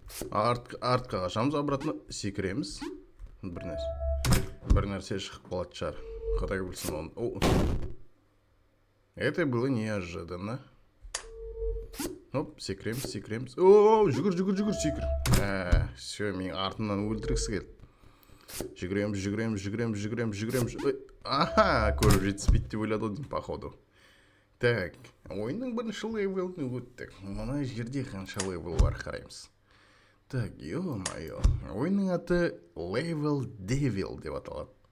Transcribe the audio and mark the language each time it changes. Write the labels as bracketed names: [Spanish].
[Kazakh] Артқа қашамыз, обратно секіреміз. Бір нәрсе шығып қалады шығар. Құдай білсін оны. [Russian] Это было неожиданно. [Kazakh] Оп, секіреміз. О, жүгір, секір. Все, мен артымнан өлтіргісі келді. Жүгіреміз. Аха, көріп жетіспейді деп ойлады деймін, походу. Так, ойынның бірінші левелін өттік. Мына жерде қанша левел бар қараймыз. Так, ё-моё. Ойынның аты Level Devil деп аталады.